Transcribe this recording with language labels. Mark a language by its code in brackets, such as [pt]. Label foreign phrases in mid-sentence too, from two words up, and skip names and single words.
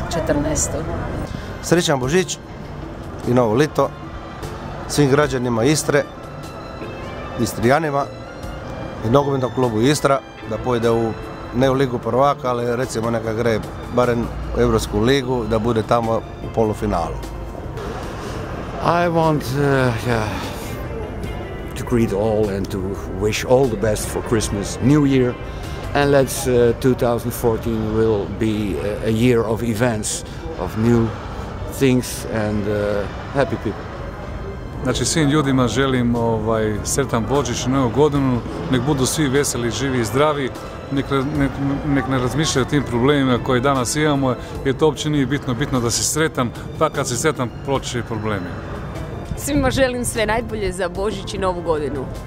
[hr] Srećan Božić i novo lito svim građanima Istre, Istrijanima i nogometnom klubu Istra da pojede ne u ligu prvaka, ali recimo neka gre barem u Europsku ligu, da bude tamo u polufinalu. [en] I want to greet all and to wish all the best for Christmas, New Year, and let's 2014 will be a year of events, of new things and happy people. [hr] Znači svim ljudima želim sretan Božić i novu godinu, nek budu svi veseli, živi i zdravi, nek ne razmišljaju o tim problemima koje danas imamo, jer to uopće nije bitno, bitno da si sretan, pa kad si sretan proći će i problemi. Svima želim sve najbolje za Božić i novu godinu.